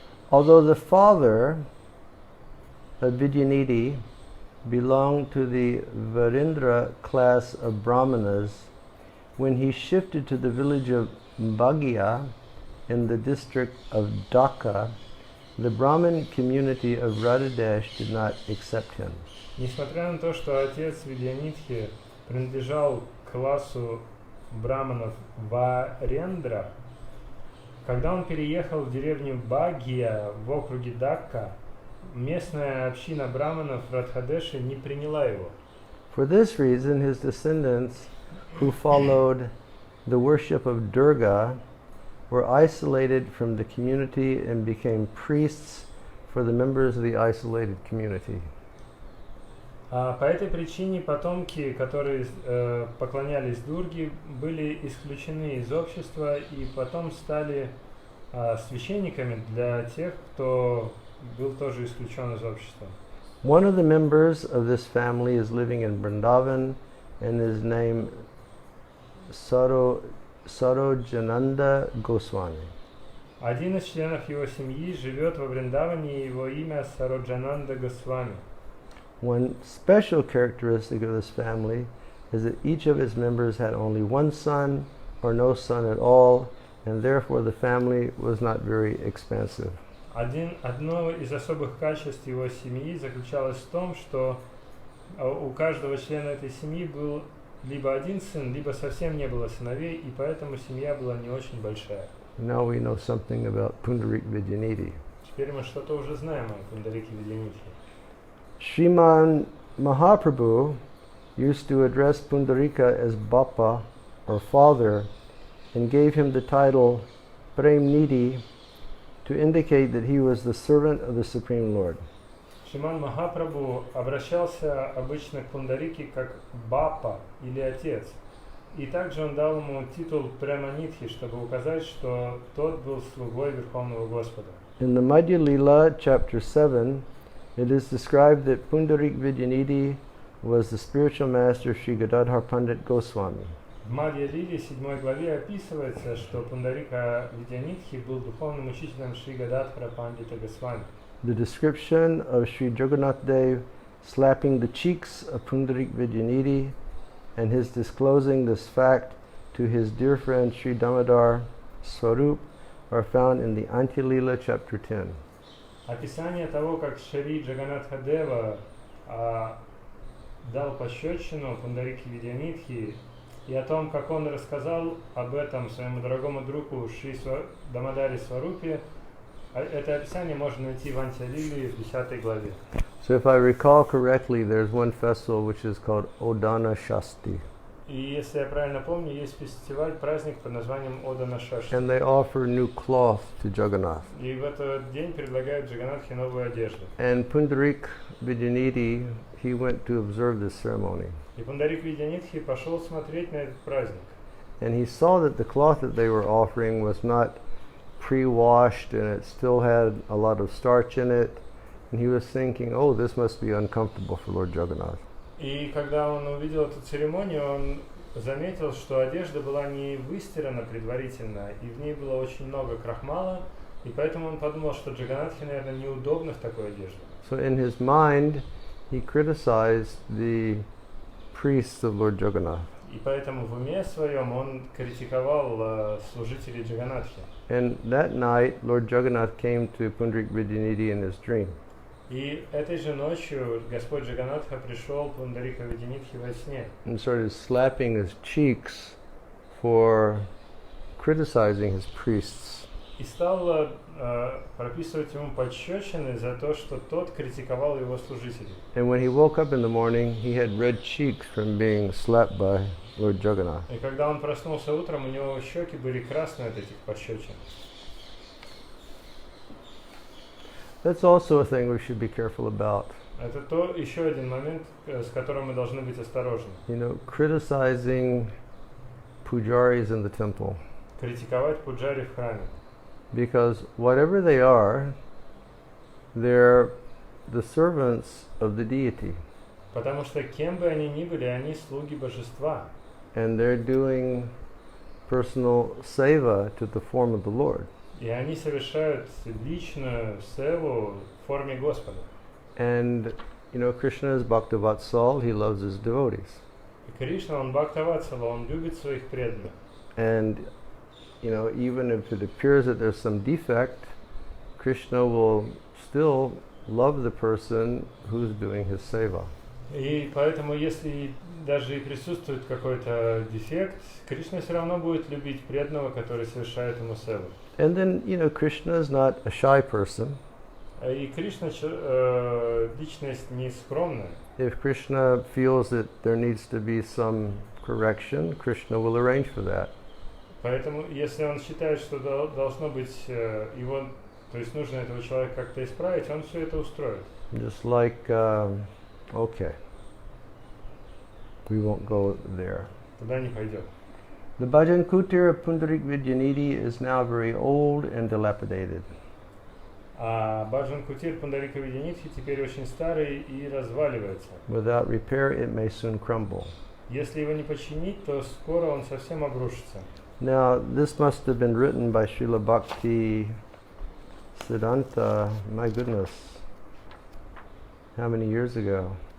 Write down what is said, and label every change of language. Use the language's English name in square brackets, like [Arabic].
[English] Although the father of Vidyanidhi belonged to the Varindra class of Brahmanas, when he shifted to the village of Bhagia in the district of Dhaka, the Brahmin community of Radhadesh did not accept him. [Russian] Несмотря на то, что отец Видянидхи принадлежал к классу браманов Варендра, когда он переехал в деревню Бхагия в округе Дакка, местная община браманов Радхадеши не приняла его. [English] For this reason, his descendants who followed the worship of Durga were isolated from the community and became priests for the members of the isolated community. [Russian] По этой причине потомки, которые поклонялись Дурге, были исключены из общества и потом стали священниками для тех, кто был тоже исключен из общества. [English] One of the members of this family is living in Vrindavan and is named Sarojananda Goswami. [Russian] Один из членов его семьи живет во Вриндаване, и его имя Сароджананда Госвами. [English] One special characteristic of this family is that each of its members had only one son or no son at all, and therefore the family was not very expansive. [Russian] Одно из особых качеств его семьи заключалось в том, что у каждого члена этой семьи был либо один сын, либо совсем не было сыновей, и поэтому семья была не очень большая. [English] Now we know something about Pundarik Vidyanidhi. [Russian] Теперь мы что-то уже знаем о Пундарике Видянитхе. [English] Sriman Mahaprabhu used to address Pundarika as Bappa, or father, and gave him the title Prem Nidhi to indicate that he was the servant of the Supreme Lord. [Russian] Шриман Махапрабху обращался обычно к Пундарике как Баппа или отец. И также он дал ему титул Преманидхи, чтобы указать, что тот был слугой Верховного Господа. [English] In the Madhya Lila, chapter 7, it is described that Pundarik Vidyanidhi was the spiritual master Sri Gadadhar Pandit Goswami. [Russian] В Мадья Лиле 7 главе описывается, что Пундарика Видянитхи был духовным учителем Шри Гададхара Пандита Госвами. [English] The description of Sri Jagannath Dev slapping the cheeks of Pundarik Vidyanidhi and his disclosing this fact to his dear friend Sri Damodar Swarup are found in the Antya-lila, chapter 10. [Russian] Описание того, как Шри Джаганатха Дева дал пощечину Пундарике Видянитхи, и о том, как он рассказал об этом своему дорогому другу Шри Дамодаре Сварупе, это описание можно найти в Антя-лиле в 10 главе. [English] So if I recall correctly, there's one festival which is called Odana Shasti. [Russian] И если я правильно помню, есть фестиваль, праздник под названием Одана Шашти. [English] And they offer new cloth to Jagannath. [Russian] И в этот день предлагают Джаганатхе новую одежду. [English] And Pundarik Vidyanidhi, he went to observe this ceremony. [Russian] И Пундарик Видянитхи пошел смотреть на этот праздник. [English] And he saw that the cloth that they were offering was not pre-washed and it still had a lot of starch in it. And he was thinking, oh, this must be uncomfortable for Lord Jagannath. [Russian] И когда он увидел эту церемонию, он заметил, что одежда была не выстирана предварительно, и в ней было очень много крахмала, и поэтому он подумал, что Джаганатхе, наверное, неудобно в такой одежде. [English] So in his mind, he criticized the priests of Lord Jagannath. [Russian] И поэтому в уме своем он критиковал служителей Джаганатхи. [English] And that night, Lord Jagannath came to Pundarik Vidyanidhi in his dream. [Russian] И этой же ночью Господь Джаганатха пришел к Пундарика Видянитхи во сне. [English] And started slapping his cheeks for criticizing his priests. [Russian] И стал прописывать ему пощечины за то, что тот критиковал его служителей. [English] And when he woke up in the morning, he had red cheeks from being slapped by Lord Jagannath. [Russian] И когда он проснулся утром, у него щеки были красные от этих пощечин. [English] That's also a thing we should be careful about. [Russian] Это еще один момент, с которым мы должны быть осторожны. [English] You know, criticizing pujaris in the temple. [Russian] Критиковать пуджари в храме. [English] Because whatever they are, they're the servants of the deity. [Russian] Потому что кем бы они ни были, они слуги божества. [English] And they're doing personal seva to the form of the Lord. [Russian] И они совершают личную севу в форме Господа. [English] And, you know, Krishna is Bhakta-vatsal, he loves his devotees. [Russian] И Кришна, он Бхактаватсала, он любит своих преданных. [English] And, you know, even if it appears that there's some defect, Krishna will still love the person who's doing his seva. [Russian] И поэтому, если даже и присутствует какой-то дефект, Кришна все равно будет любить преданного, который совершает ему севу. [English] And then, you know, Krishna is not a shy person. [Russian] И Кришна личность не скромная. [English] If Krishna feels that there needs to be some correction, Krishna will arrange for that. [Russian] Поэтому, если он считает, что должно быть, его То есть нужно этого человека как-то исправить, он все это устроит. [English] Just like, okay, we won't go there. [Russian] Туда не пойдет. [English] The Bhajan Kutir of Pundarik Vidyanidhi is now very old and dilapidated. [Russian] А Баджан Кутир Пундарика Видянитхи теперь очень старый и разваливается. [English] Without repair, it may soon crumble. [Russian] Если его не починить, то скоро он совсем обрушится. [English] Now, this must have been written by Srila Bhakti Siddhanta, my goodness, how many years ago?